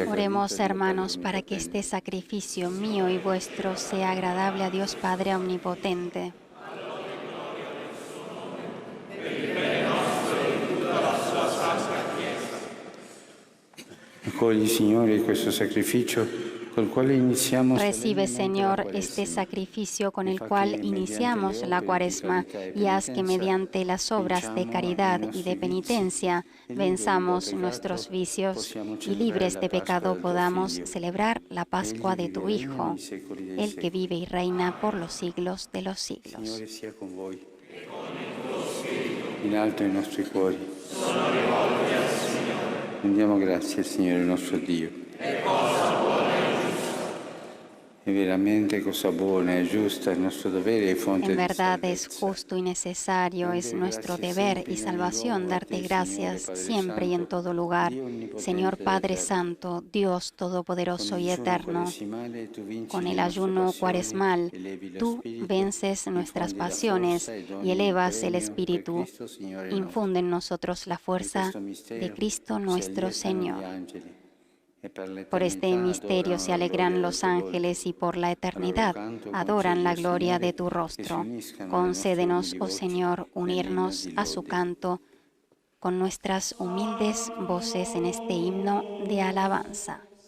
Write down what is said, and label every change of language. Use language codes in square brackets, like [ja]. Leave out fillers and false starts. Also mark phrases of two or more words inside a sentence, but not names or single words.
[es] Oremos, [it] gradito [es] hermanos, [it] a Dio [es] para que [it] Onnipotente. [es] este sacrificio mío y vuestro sea agradable a Dios Padre Omnipotente. [it] Accogli, Signore, questo sacrificio col quale iniziamo [es] Recibe, [it] solennemente la [es] Señor, [it] Quaresima. [es] este sacrificio con Y el [it] fa [es] cual que iniciamos [it] mediante le [es] la [it] opere di [es] Cuaresma [it] carità e [es] y haz que [it] penitenza [es] mediante las obras de [it] vinciamo [es] caridad [it] i [es] y de [it] nostri [es] penitencia [it] vizi e liberi [es] venzamos [it] dal peccato [es] nuestros vicios [it] possiamo [es] y [it] celebrare [es] libres [it] la [es] de [it] Pasqua [es] pecado [it] del tuo [es] podamos [it] Figlio. [es] celebrar la Pascua [it] Egli [es] de [it] vive [es] tu [it] e regna [es] Hijo, [it] nei secoli dei [es] el que [it] secoli. [es] vive y reina por los siglos de los siglos. [it] Signore sia con voi. In alto ai nostri cuori. Rendiamo grazie al Signore nostro Dio. È veramente cosa buona e giusta, il nostro dovere e fonte [es] En [it] di [es] verdad es [it] salvezza. [es] justo y necesario, es nuestro deber y salvación darte gracias siempre y en todo lugar, Señor Padre Santo, Dios Todopoderoso y Eterno. Con el ayuno cuaresmal, tú vences nuestras pasiones y elevas el Espíritu. Infunde en nosotros la fuerza de Cristo nuestro Señor. Por este misterio se alegran los ángeles y por la eternidad adoran la gloria de tu rostro. Concédenos, oh Señor, unirnos a su canto con nuestras humildes voces en este himno de alabanza.